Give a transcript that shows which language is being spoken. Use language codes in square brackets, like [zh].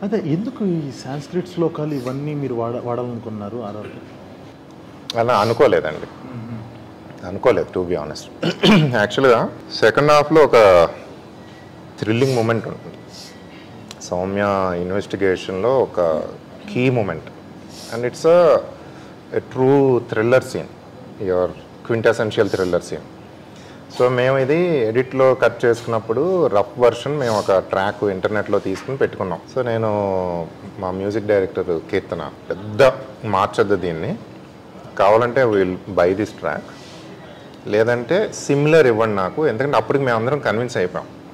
[te] అదే ఎందుకు ఈ సాంస్క్రిట్ శ్లోకాలు ఇవన్నీ మీరు వాడాలనుకున్నారు? అలా అనుకోలేదండి, అనుకోలేదు [en] To be honest. [te] యాక్చువల్గా సెకండ్ హాఫ్లో ఒక థ్రిల్లింగ్ మూమెంట్ ఉంటుంది. సౌమ్య ఇన్వెస్టిగేషన్లో ఒక [en] Key moment and it's a true thriller scene, your quintessential thriller scene. [te] So మేము ఇది ఎడిట్లో కట్ చేసుకున్నప్పుడు రఫ్ వర్షన్ మేము ఒక ట్రాక్ ఇంటర్నెట్లో తీసుకుని పెట్టుకున్నాం. సో నేను మా మ్యూజిక్ డైరెక్టర్ కీర్తన పెద్ద మార్చొద్దు దీన్ని, కావాలంటే [en] will buy this track, [te] లేదంటే సిమిలర్ ఇవ్వండి నాకు, ఎందుకంటే అప్పటికి మేము అందరం కన్విన్స్ అయిపోయాం.